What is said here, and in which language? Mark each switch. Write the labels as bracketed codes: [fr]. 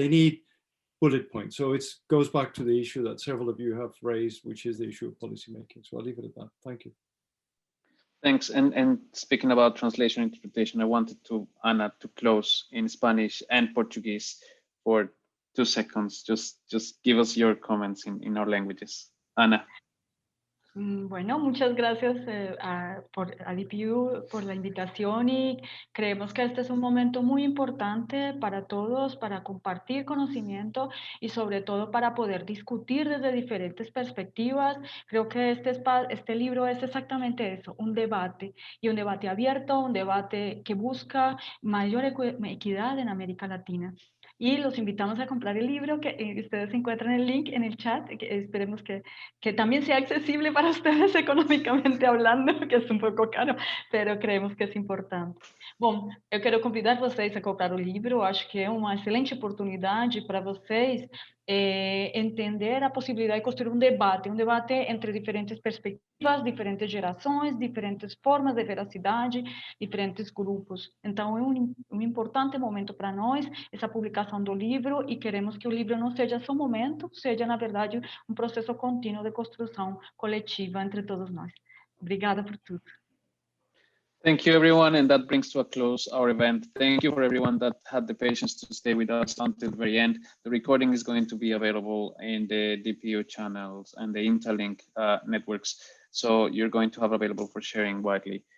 [en] They need bullet points. So it goes back to the issue that several of you have raised, which is the issue of policymaking. So I'll leave it at that. Thank you. Thanks. And speaking about translation and interpretation, I wanted Ana to close in Spanish and Portuguese for 2 seconds. Just give us your comments in our languages. Ana. [es] Bueno, muchas gracias a DPU por la invitación, y creemos que este es un momento muy importante para todos, para compartir conocimiento y sobre todo para poder discutir desde diferentes perspectivas. Creo que este libro es exactamente eso, un debate, y un debate abierto, un debate que busca mayor equidad en América Latina. Y los invitamos a comprar el libro, que ustedes encuentran el link en el chat, que esperemos que también sea accesible para ustedes economicamente hablando, que es [pt] um pouco caro, [es] pero creemos que [pt] é importante. Bom, eu quero convidar vocês a comprar o livro. Eu acho que é uma excelente oportunidade para vocês entender a possibilidade de construir um debate entre diferentes perspectivas, diferentes gerações, diferentes formas de veracidade, diferentes grupos. Então, é um importante momento para nós, essa publicação do livro, e queremos que o livro não seja só um momento, seja, na verdade, um processo contínuo de construção coletiva entre todos nós. Obrigada por tudo. [en] Thank you, everyone, and that brings to a close our event. Thank you for everyone that had the patience to stay with us until the very end. The recording is going to be available in the DPU channels and the Interlink networks, so you're going to have available for sharing widely.